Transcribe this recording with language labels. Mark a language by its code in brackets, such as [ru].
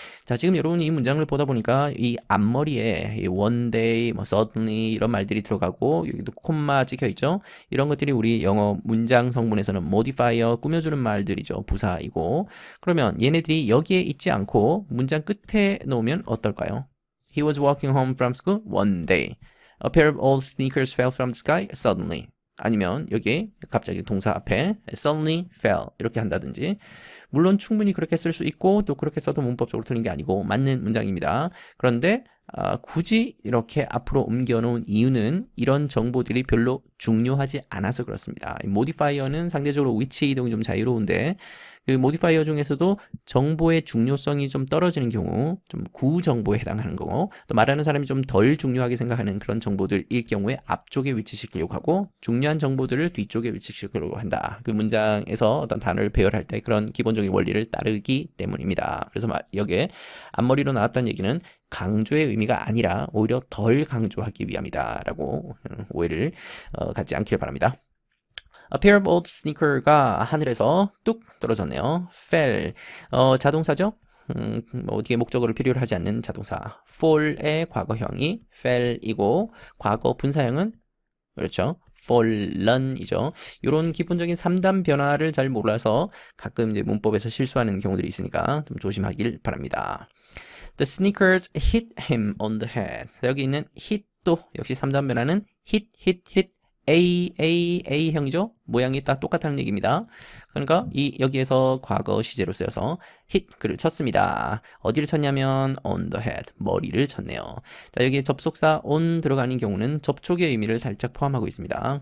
[ko] 자, 지금 여러분이 이 문장을 보다 보니까 이 앞머리에 이 [en] one day, [ko] 뭐 suddenly 이런 말들이 들어가고 여기도 콤마 찍혀 있죠. 이런 것들이 우리 영어 문장 성분에서는 modifier 꾸며주는 말들이죠. 부사이고. 그러면 얘네들이 여기에 있지 않고 문장 끝에 놓으면 어떨까요? [en] He was walking home from school one day. A pair of old sneakers fell from the sky suddenly. [ko] 아니면 여기 갑자기 동사 앞에 [en] suddenly fell [ko] 이렇게 한다든지 물론 충분히 그렇게 쓸 수 있고 또 그렇게 써도 문법적으로 틀린 게 아니고 맞는 문장입니다. 그런데 굳이 이렇게 앞으로 옮겨놓은 이유는 이런 정보들이 별로 중요하지 않아서 그렇습니다. 모디파이어는 상대적으로 위치 이동이 좀 자유로운데 그 모디파이어 중에서도 정보의 중요성이 좀 떨어지는 경우, 좀 구정보에 해당하는 경우, 또 말하는 사람이 좀 덜 중요하게 생각하는 그런 정보들일 경우에 앞쪽에 위치시키려고 하고 중요한 정보들을 뒤쪽에 위치시키려고 한다. 그 문장에서 어떤 단어를 배열할 때 그런 기본적인 원리를 따르기 때문입니다. 그래서 여기에 앞머리로 나왔다는 얘기는 강조의 의미가 아니라 오히려 덜 강조하기 위함이다 라고 오해를 갖지 않길 바랍니다. [en] A pair of old sneaker [ko] 가 하늘에서 뚝 떨어졌네요. fell, 자동사죠? 뭐 뒤에 목적어를 필요로 하지 않는 자동사. fall의 과거형이 fell이고 과거 분사형은 그렇죠. fallen이죠. 이런 기본적인 3단 변화를 잘 몰라서 가끔 이제 문법에서 실수하는 경우들이 있으니까 좀 조심하길 바랍니다. [en] The sneakers hit him on the head. [ko] 여기 있는 hit도 역시 3단 변화는 hit A형이죠. 모양이 딱 똑같다는 얘기입니다. 그러니까 여기에서 과거 시제로 쓰여서 hit 그를 쳤습니다. 어디를 쳤냐면 [en] on the head, [ko] 머리를 쳤네요. 자, 여기에 접속사 on 들어가는 경우는 접촉의 의미를 살짝 포함하고 있습니다.